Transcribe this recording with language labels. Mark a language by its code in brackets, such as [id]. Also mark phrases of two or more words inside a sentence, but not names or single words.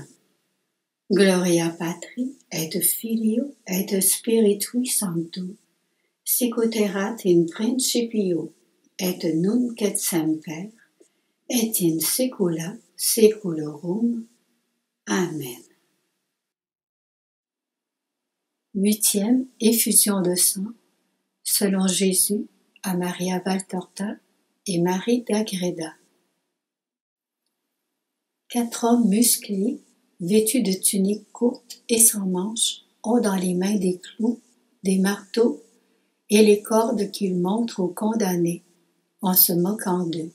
[la] Gloria Patri, et Filio, et Spiritui Sancto, sicut erat in principio, et nunc et semper, et in saecula saeculorum. Amen. [fr] 8e effusion de sang, selon Jésus, à Maria Valtorta et Marie d'Agreda. 4 hommes musclés, vêtus de tuniques courtes et sans manches, ont dans les mains des clous, des marteaux et les cordes qu'ils montrent aux condamnés, en se moquant d'eux.